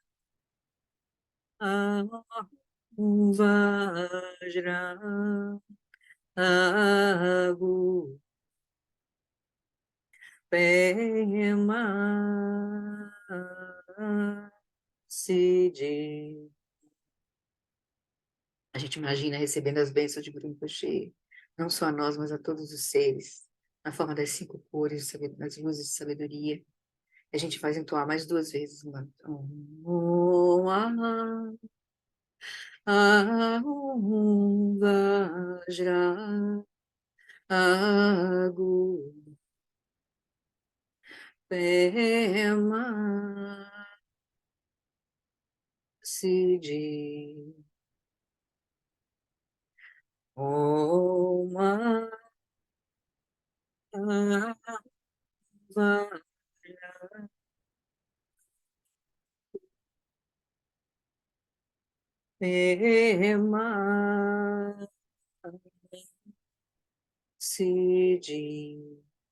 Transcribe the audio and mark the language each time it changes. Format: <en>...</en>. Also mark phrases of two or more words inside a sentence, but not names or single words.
<sa>Vajra Agu Pema Sidi.</sa> <pt>A gente imagina recebendo as bênçãos de Guru Rinpoche, não só a nós, mas a todos os seres, na forma das cinco cores, das luzes de sabedoria. A gente faz entoar mais duas vezes o mantra.</pt> <sa>Om Ahum Vajra Agu Pema Sidi Om Ahum Vajra Pema Sidi.</sa>